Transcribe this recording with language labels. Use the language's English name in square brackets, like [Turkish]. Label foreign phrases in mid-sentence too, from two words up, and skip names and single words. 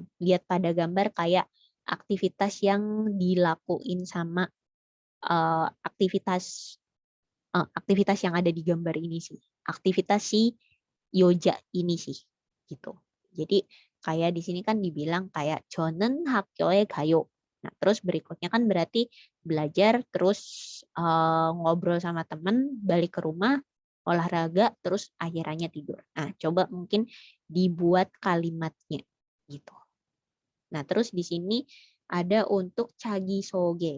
[Indonesian] Lihat pada gambar kayak aktivitas yang dilakuin sama aktivitas yang ada di gambar ini sih. Aktivitas si Yoja ini sih gitu. Jadi kayak di sini kan dibilang kayak [Korean] 저는 학교에 가요. [Indonesian] Nah, terus berikutnya kan berarti belajar terus ngobrol sama teman, balik ke rumah, olahraga, terus akhirannya tidur. Nah, coba mungkin dibuat kalimatnya gitu. Nah, terus di sini ada untuk [Korean] 자기 소개.